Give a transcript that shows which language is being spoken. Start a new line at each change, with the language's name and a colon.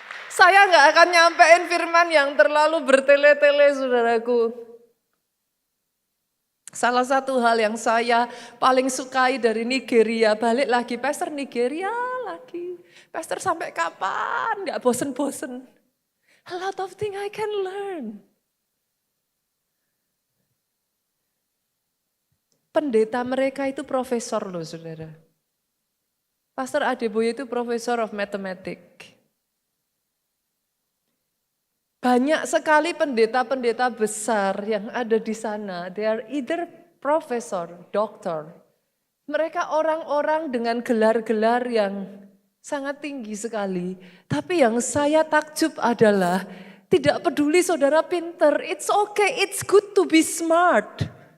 Indonesian: Saya nggak akan nyampein firman yang terlalu bertele-tele saudaraku. Salah satu hal yang saya paling sukai dari Nigeria, balik lagi, Pastor Nigeria lagi. Pastor sampai kapan? Nggak bosen-bosen.
English: A lot of things I can learn.
Indonesian: Pendeta mereka itu profesor loh saudara. Pastor Adeboye itu profesor of mathematics. Banyak sekali pendeta-pendeta besar yang ada di sana. They are either profesor, doktor. Mereka orang-orang dengan gelar-gelar yang sangat tinggi sekali. Tapi yang saya takjub adalah tidak peduli saudara pinter.
English: It's okay, it's good to be smart.